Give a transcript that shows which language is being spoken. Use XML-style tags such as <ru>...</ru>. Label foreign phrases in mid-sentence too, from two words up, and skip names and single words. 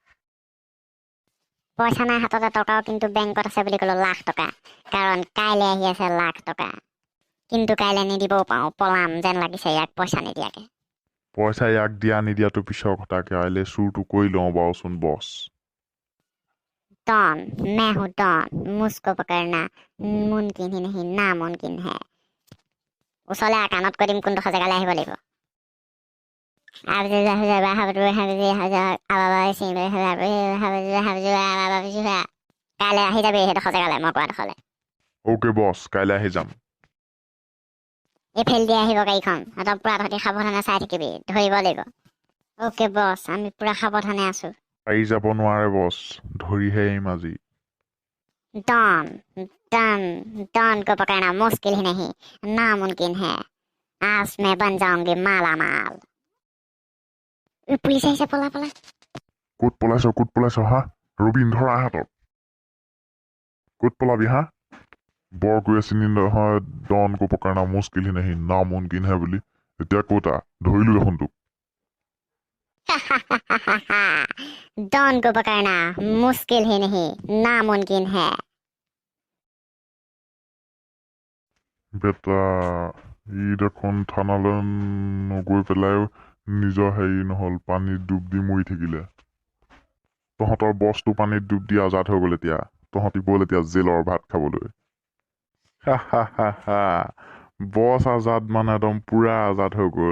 <as>পইচা নাই হাততে টকাও কিন্তু বেংকত আছে বুলি ক'লো লাখ টকা কাৰণ কাইলৈ আহি আছে লাখ টকা কিন্তু কাইলৈ নিদিবও পাৰোঁ পলাম যেন লাগিছে ইয়াক পইচা নিদিয়াকৈ পইচা ইয়াক দিয়া নিদিয়াটো পিছৰ কথা কাইলৈ চুৰটো কৰি লওঁ বাৰুচোন বছ</as> <hi>डॉन मैं हूँ डॉन मुझको पकड़ना मुमकिन ही नहीं नामुमकिन है</hi> <as>ওচৰলৈ কাণত কৈ দিম কোনডোখৰ জেগালৈ আহিব লাগিব কাইলৈ আহি যাবি সেইডোখৰ জেগালৈ মই কোৱাডোখৰলৈ</as> <en>okay boss</en> <as>কাইলৈ আহি যাম এইফালে দি আহিব গাড়ীখন একদম পুৰা তহঁতি সাৱধানে চাই থাকিবি ধৰিব লাগিব</as> <en>okay boss</en> <as>আমি পুৰা সাৱধানে আছো পাৰি যাব নোৱাৰে বছ ধৰিহে এৰিম আজি</as> <hi>डॉन को पकड़ना मुश्किल ही नहीं नामुमकिन है आज मैं बन जाऊंगी माला माल पुलिस</hi> <as>আহিছে পলা ক'ত পলাইছ হা ৰবীন ধৰা হাতত ক'ত পলাবি হা বৰ কৈ আছিলি নহয়</as> <hi>डॉन को पकड़ना मुश्किल ही नहीं नामुमकिन है</hi> <as>বুলি এতিয়া ক'তা ধৰিলো দেখোন তোক</as> <hi>डॉन को पकड़ना मुश्किल ही नहीं नामुमकिन है</hi> <as>বেটা ই দেখোন থানালৈ নগৈ পেলাই নিজৰ হেৰি নহ'ল পানীত ডুব দি মৰি থাকিলে তহঁতৰ বছটো পানীত ডুব দি আজাদ হৈ গ'ল এতিয়া তহঁতি ব'ল এতিয়া জেলৰ ভাত খাবলৈ বছ আজাদ মানে একদম পুৰা আজাদ হৈ গ'ল।</as>